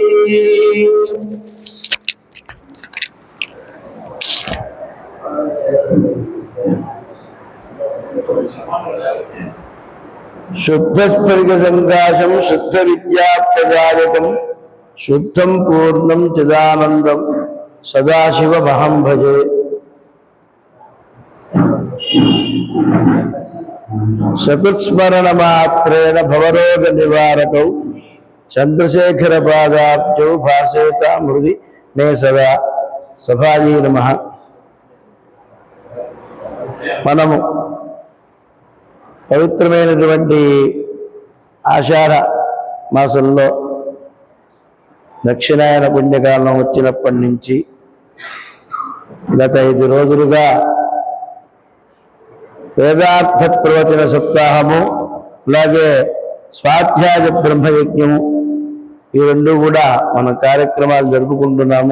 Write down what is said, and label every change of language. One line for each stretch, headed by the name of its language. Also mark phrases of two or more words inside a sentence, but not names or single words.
Sanskrit: शुद्धस्फटिकसङ्काशं शुद्धविद्याप्रदायकं शुद्धं पूर्णं चिदानन्दं सदाशिवमहं भजे। सकृत्स्मरणमात्रेण भवरोगनिवारकौ चन्द्रशेखरपादाब्जौ भासेता हृदि मे सदा। सभायै नमः।
Telugu: మనము పవిత్రమైనటువంటి ఆషాఢ మాసంలో దక్షిణాయన పుణ్యకాలం వచ్చినప్పటి నుంచి గత 5 రోజులుగా వేదార్థ ప్రవచన సప్తాహము అలాగే స్వాధ్యాయ బ్రహ్మయజ్ఞము ఈ రెండు కూడా మన కార్యక్రమాలు జరుపుకుంటున్నాము.